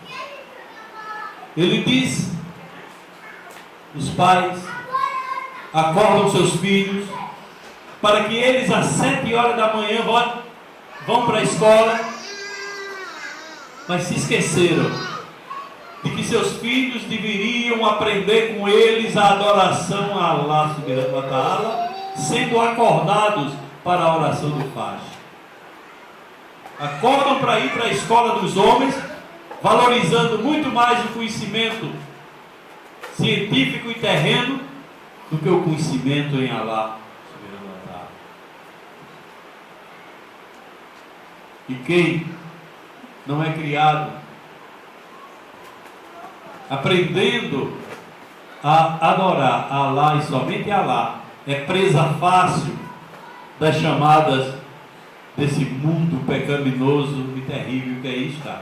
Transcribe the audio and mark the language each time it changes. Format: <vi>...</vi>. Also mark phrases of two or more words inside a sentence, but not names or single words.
<pt>Ele diz: os pais acordam seus filhos para que eles às 7 horas da manhã vão para a escola, mas se esqueceram de que seus filhos deveriam aprender com eles a adoração a Allah</pt> <ar>سبحانه وتعالى,</ar> <pt>sendo acordados para a oração do Fajr. Acordam para ir para a escola dos homens, valorizando muito mais o conhecimento científico e terreno do que o conhecimento em Allah</pt> <ar>سبحانه وتعالى.</ar> <pt>E quem não é criado aprendendo a adorar a Allah e somente a Allah, é presa fácil das chamadas desse mundo pecaminoso e terrível que aí está.</pt>